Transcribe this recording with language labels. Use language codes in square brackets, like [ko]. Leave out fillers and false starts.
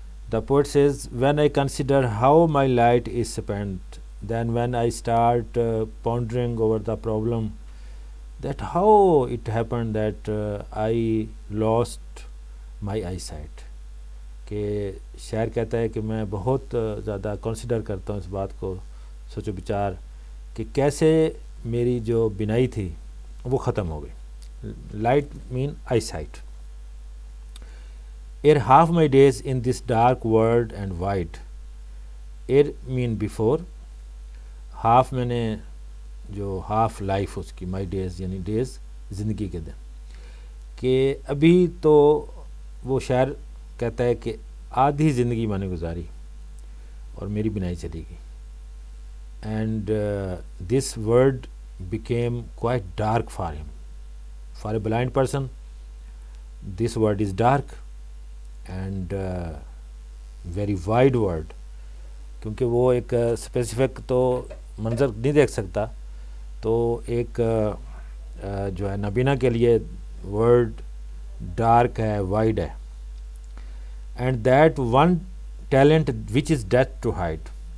[en] The poet says, when I consider how my light is spent, then when I start pondering over the problem that how it happened that I lost my eyesight. [ur] کہ شاعر کہتا ہے کہ میں بہت زیادہ consider کرتا ہوں اس بات کو، سوچ و بچار کہ کیسے میری جو بینائی تھی وہ ختم ہو گئی. [en] Light mean eyesight. ere half my days in this dark world and wide. ere mean before, half [ur] میں نے جو [en] half life [ur] اس کی [en] my days [ur] یعنی days زندگی کے دن، کہ ابھی تو وہ شاعر کہتا ہے کہ آدھی زندگی میں نے گزاری اور میری بینائی چلی گئی. [en] And this word became quite dark for him. For a blind person, this word is dark and very wide word. [ur] کیونکہ وہ ایک اسپیسیفک تو منظر نہیں دیکھ سکتا، تو ایک جو ہے نابینا کے لیے ورڈ ڈارک ہے، وائڈ ہے. [en] And that one talent which is death to hide.